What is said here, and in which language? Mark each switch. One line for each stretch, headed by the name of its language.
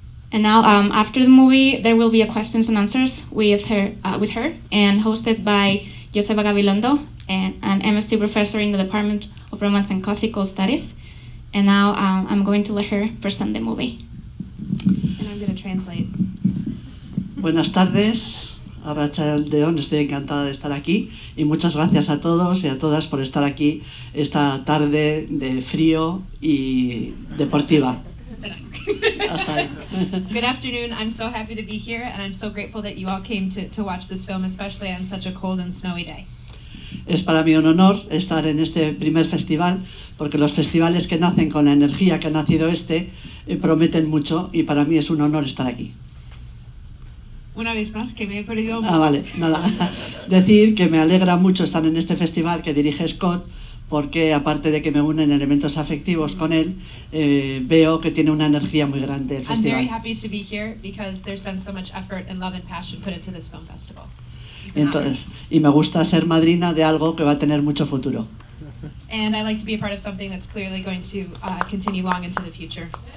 English: And now, after the movie, there will be a questions and answers with her and hosted by Joseba Gabilondo, an MSc professor in the Department of Romance and Classical Studies. And now I'm going to let her present the movie. And I'm going to translate.
Spanish: Buenas tardes, Arratsaldeon, estoy encantada de estar aquí y muchas gracias a todos y a todas por estar aquí esta tarde de frío y deportiva. Hasta ahí.
English: Good afternoon. I'm so happy to be here, and I'm so grateful that you all came to watch this film, especially on such a cold and snowy day.
Spanish: Es para mí un honor estar en este primer festival, porque los festivales que nacen con la energía que ha nacido prometen mucho, y para mí es un honor estar aquí. Una vez más, que me he perdido. Vale, nada. Decir que me alegra mucho estar en este festival que dirige Scott, porque aparte de que me unen elementos afectivos con él, veo que tiene una energía muy grande el
English: I'm very
Spanish: festival.
English: happy to be here because there's been so much effort and love and passion put into this film festival.
Spanish: Entonces, y me gusta ser madrina de algo que va a tener mucho futuro.
English: And I like to be a part of something that's clearly going to continue long into the future.